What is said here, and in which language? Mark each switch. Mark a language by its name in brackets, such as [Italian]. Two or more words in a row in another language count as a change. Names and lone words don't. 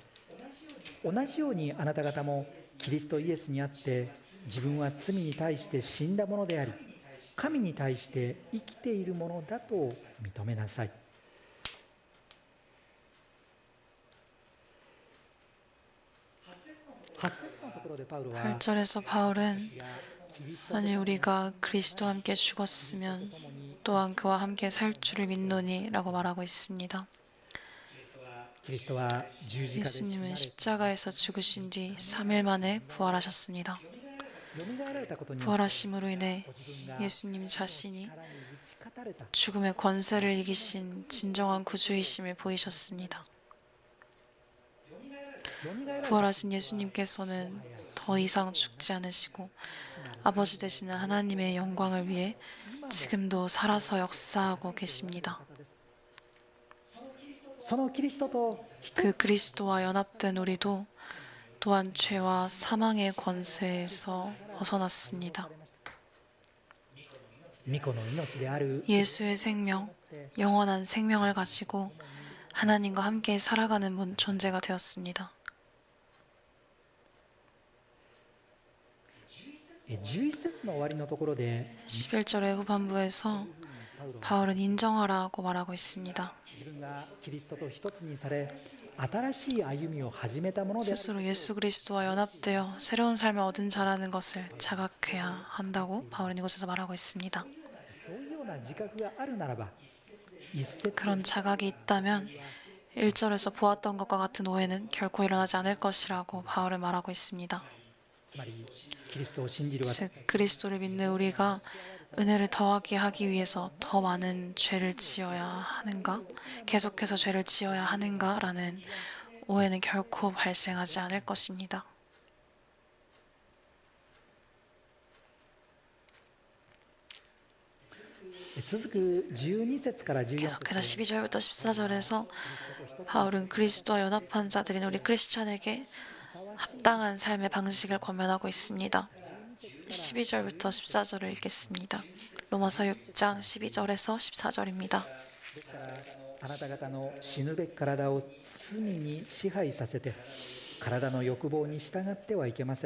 [Japanese] 同じようにあなた方もキリストイエスにあって自分は罪に対して死んだものであり神に対して生きているものだと認めなさい。8節のところでパウロは [Korean] 8절에서 바울은 [Japanese] キリスト [Korean] 만일 우리가 그리스도와 함께 죽었으면 또한 그와 함께 살 줄을 믿노니 라고 말하고 있습니다. [Japanese] キリストは十字架で死な [Korean] 예수님은 [Japanese] れ [Korean] 십자가에서 죽으신 뒤 3일 만에 부활하셨습니다. [Japanese] よみがえられたことによって [Korean] 부활하심으로 인해 [Japanese] ご自分が [Korean] 예수님 자신이 [Japanese] 力に打ち勝たれた [Korean] 죽음의 권세를 이기신 진정한 구주이심을 보이셨습니다. [Japanese] よみがえられた [Korean] 부활하신 예수님께서는 더 이상 죽지 않으시고 아버지 되시는 하나님의 영광을 위해 지금도 살아서 역사하고 계십니다. [Japanese] そのキリストと一つ [Korean] 그 그리스도와 연합된 우리도 또한 죄와 사망의 권세에서 벗어났습니다. [Japanese] 御子の命である [Korean] 예수의 생명, 영원한 생명을 가지고 하나님과 함께 살아가는 존재가 되었습니다. [Japanese] 11 節の終わりのところで [Korean] 11절의 후반부에서 [Japanese] パウロは [Korean] 바울은 인정하라고 말하고 있습니다. [Japanese] 自分がキリストと一つにされ新しい歩みを始めたものである [Korean] 스스로 예수 그리스도와 연합되어 새로운 삶을 얻은 자라는 것을 자각해야 한다고 바울은 이곳에서 말하고 있습니다. [Japanese] そういうような自覚があるならば一節 [Korean] 그런 자각이 있다면 1절에서 보았던 것과 같은 오해는 결코 일어나지 않을 것이라고 바울은 말하고 있습니다. [Japanese] つまりキリストを信じる私 [Korean] 즉 그리스도를 믿는 우리가 은혜를 더하게 하기 위해서 더 많은 죄를 지어야 하는가? 계속해서 죄를 지어야 하는가라는 오해는 결코 발생하지 않을 것입니다. [Japanese] 続く12節から14 [Korean] 계속해서 [Japanese] 節 [Korean] 12절부터 14절에서 바울은 그리스도와 연합한 자들인 우리 크리스찬에게 합당한 삶의 방식을 권면하고 있습니다. 12절부터 14절을 읽겠습니다. 로마서 6장 12절에서 14절입니다. [Japanese] ですからあなた方の死ぬべき体を罪に支配させて体の欲望に従ってはいけません。